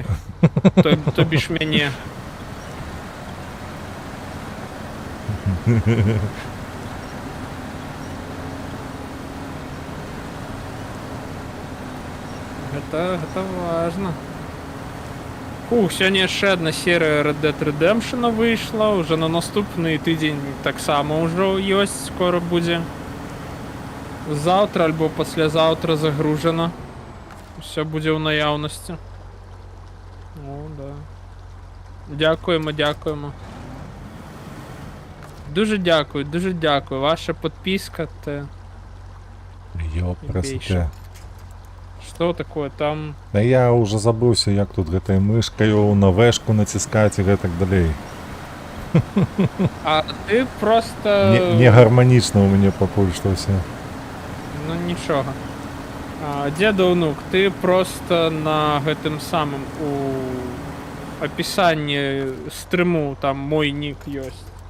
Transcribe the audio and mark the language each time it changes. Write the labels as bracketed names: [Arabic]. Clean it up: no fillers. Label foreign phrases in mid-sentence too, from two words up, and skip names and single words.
[Belarusian] То бишь мяне. Гэта важна. Сёння яшчэ адна серыя Red Dead Redemption выйшла, уже на наступны тыдзень таксама ўжо ёсць, скора будзе. Заўтра альбо паслязаўтра загружана. Усё будзе ў наяўнасці. О, да. [Ukrainian] Дякуємо. Дуже дякую. [Russian] Ваша подписка -то... Ёпрасце. Что такое там? [Belarusian] Да я уже забыўся, як тут гэтай мышкаю на вэшку націскаць і гэтак далей. А ты просто... Не гарманічна ў мяне пакуль што ўсё. Ну нічога. Дзеда ўнук, ты просто на гэтым самым у апісанні стрыму там мой нік ёсць.